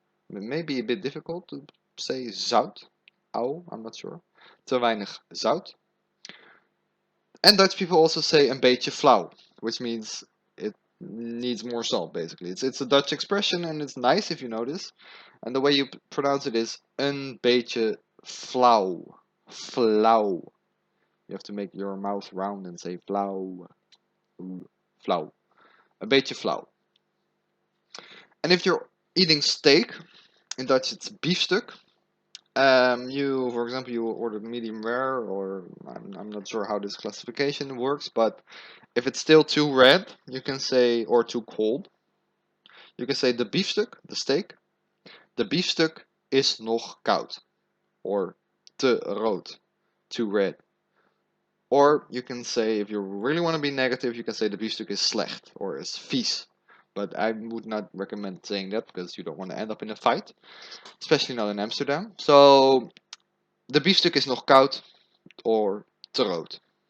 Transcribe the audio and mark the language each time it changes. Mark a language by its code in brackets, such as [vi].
[en] It may be a bit difficult to say zout. I'm not sure. [nl] Te weinig zout. [en] And Dutch people also say [nl] een beetje flauw, [en] which means it needs more salt, basically. It's a Dutch expression and it's nice if you notice. And the way you pronounce it is [nl] een beetje flauw. Flauw. [en] You have to make your mouth round and say flauw. Flauw. [nl] Een beetje flauw. [en] And if you're eating steak, in Dutch it's biefstuk. For example, you ordered medium rare, or I'm not sure how this classification works, but if it's still too red, you can say, or too cold, you can say the biefstuk, the steak. [nl] De biefstuk is nog koud, or te rood, [en] too red. Or you can say, if you really want to be negative, you can say the biefstuk is slecht, or is vies. But I would not recommend saying that because you don't want to end up in a fight, especially not in Amsterdam. So, [nl] de biefstuk is nog koud, [en] or [nl] te rood.